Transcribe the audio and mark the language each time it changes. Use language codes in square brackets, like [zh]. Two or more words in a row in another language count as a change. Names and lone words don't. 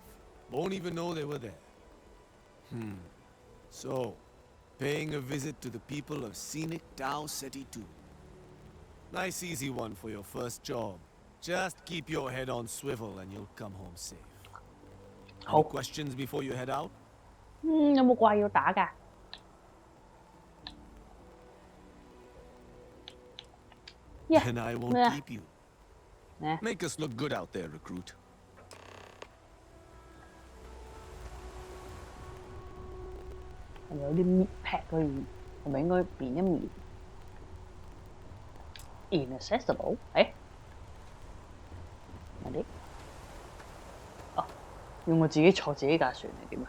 [en] Won't even know they were there. So, paying a visit to the people of scenic Tau Ceti 2. Nice easy one for your first job. Just keep your head on swivel and you'll come home safe. Any questions before you head out? [yue] 有冇怪要打㗎？ Yeah. [en] Then I won't keep you. Make us look good out there, recruit. [yue] 係咪有啲搣劈佢？係咪應該變一面 ？Inaccessible？ 誒？係啲？哦，要我自己坐自己架船係點啊？